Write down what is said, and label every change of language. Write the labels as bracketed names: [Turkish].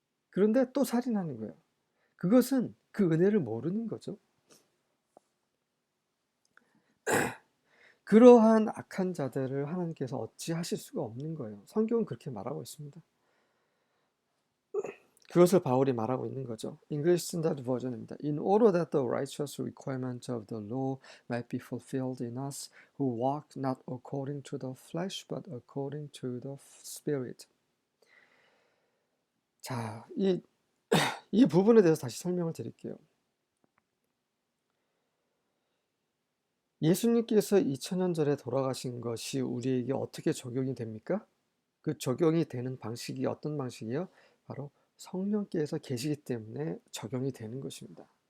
[Korean] 그런데 또 살인하는 거예요. 그것은 그 은혜를 모르는 거죠. 그러한 악한 자들을 하나님께서 어찌하실 수가 없는 거예요. 성경은 그렇게 말하고 있습니다. 그것을 바울이 말하고 있는 거죠. [English] English Standard Version입니다. In order that the righteous requirement of the law might be fulfilled in us who walk not according to the flesh but according to the Spirit. [Korean] 자, 이 부분에 대해서 다시 설명을 드릴게요. 예수님께서 2000년 전에 돌아가신 것이 우리에게 어떻게 적용이 됩니까? 그 적용이 되는 방식이 어떤 방식이에요? 바로 성령께서 계시기 때문에 적용이 되는 것입니다.